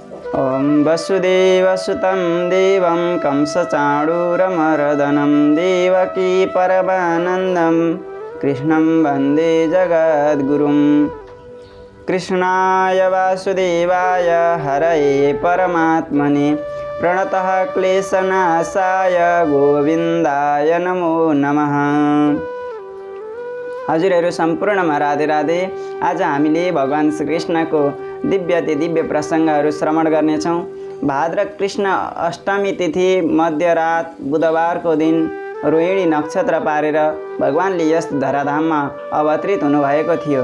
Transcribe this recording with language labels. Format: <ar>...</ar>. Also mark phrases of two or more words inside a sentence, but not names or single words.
<sa>ॐ वसुदेवसुतं देवं कंसचाणूरमर्दनं देवकी परमानन्दं कृष्णं वन्दे जगद्गुरुं। कृष्णाय वासुदेवाय हरये परमात्मने प्रणतः क्लेशनाशाय गोविन्दाय नमो नमः।</sa> <ne>हजुरहरू सम्पूर्णमा राधे राधे। आज हामीले भगवान श्रीकृष्णको दिव्य प्रसङ्गहरू श्रवण गर्नेछौँ। भाद्र कृष्ण अष्टमी तिथि मध्यरात बुधबारको दिन रोहिणी नक्षत्र पारेर भगवानले यस धराधाममा अवतरित हुनुभएको थियो।</ne>